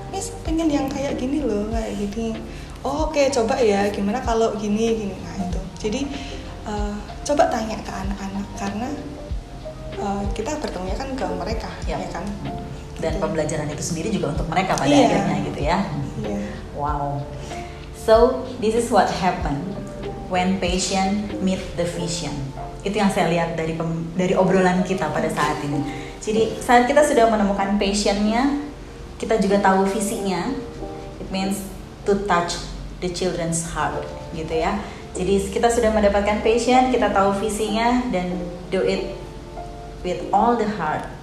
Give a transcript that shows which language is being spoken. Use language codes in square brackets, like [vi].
[id] Miss pengen yang kayak gini loh, kayak gini. Oh oke, coba ya, gimana kalau gini. Nah itu, jadi coba tanya ke anak-anak, karena kita bertemunya kan ke mereka, ya kan. Dan pembelajaran itu sendiri juga untuk mereka pada Iya. akhirnya gitu ya. Iya. Wow. [en] So this is what happened when passion meet the vision. [id] Itu yang saya lihat dari obrolan kita pada saat ini. Jadi saat kita sudah menemukan passionnya, kita juga tahu visinya. [en] It means to touch the children's heart, gitu ya. [id] Jadi kita sudah mendapatkan passion, kita tahu visinya, dan do it with all the heart.